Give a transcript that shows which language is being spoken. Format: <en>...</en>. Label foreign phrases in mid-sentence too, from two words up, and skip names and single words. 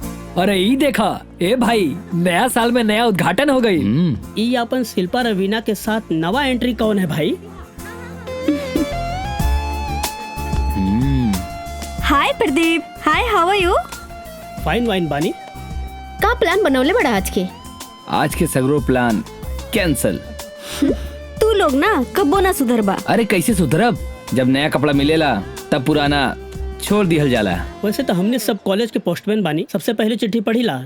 <bho>अरे ई देखा, ए भाई नया साल में नया उद्घाटन हो गई। ई अपन शिल्पा रवीना के साथ नवा एंट्री कौन है भाई?</bho> <en>Hi प्रदीप, hi how are you? fine wine</en> <bho>बानी। का प्लान बनवले बड़ा आज के सगरो प्लान कैंसल। तू लोग ना कब्बो ना सुधरबा। अरे कैसे सुधरब, जब नया कपड़ा मिलेला तब पुराना छोड़ दिहल जाला। वैसे तो हमने सब कॉलेज के पोस्टमैन बानी, सबसे पहले चिट्ठी पढ़ी ला।</bho>